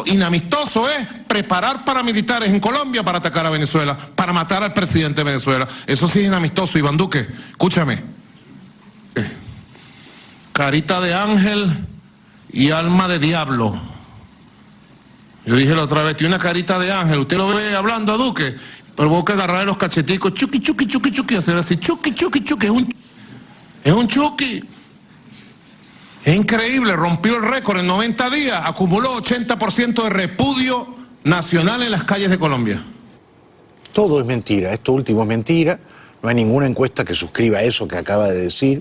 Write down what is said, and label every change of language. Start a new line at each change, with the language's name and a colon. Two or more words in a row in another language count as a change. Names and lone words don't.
Spanish: Inamistoso es preparar paramilitares en Colombia para atacar a Venezuela, para matar al presidente de Venezuela. Eso sí es inamistoso, Iván Duque. Escúchame. Carita de ángel y alma de diablo. Yo dije la otra vez, tiene una carita de ángel. Usted lo ve hablando a Duque, pero vos que agarrarle los cacheticos, chuki, chuki, chuki, chuki, hacer así, chuki, chuki, chuki. Es un chuki. Es increíble, rompió el récord en 90 días, acumuló 80% de repudio nacional en las calles de Colombia. Todo es mentira, esto último es mentira, no hay ninguna encuesta que suscriba eso que acaba de decir.